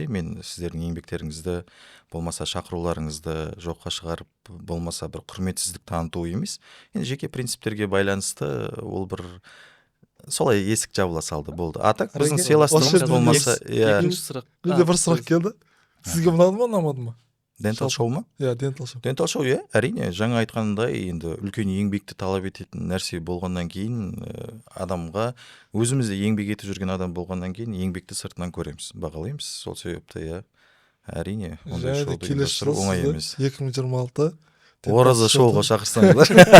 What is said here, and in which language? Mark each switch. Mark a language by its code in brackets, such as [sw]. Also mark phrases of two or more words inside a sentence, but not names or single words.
[kk] Мен сіздердің еңбектеріңізді, болмаса шақыруларыңызды жоққа шығарып, болмаса бір құрметсіздік таныту емес. Енді жеке принциптерге байланысты ол бір солай есік жабыла салды, болды. Атак біздің сыйластығымыз болмаса, Менде бір сұрақ келді. Сізге ұнады ма, ұнамады ма? Dental Show ма? Dental Show. Dental Show, әрине, жаңа айтқандай, енді үлкен еңбекті талап ететін нәрсе болғаннан кейін, адамға өзімізде еңбек етіп жүрген адам болғаннан кейін еңбекті сыртынан көреміз, бағалаймыз. Сол себепті, әрине, ондай шоуды ұйымдастыру оңай емес. 2026 Ораза шоуға шақырсаңыздар.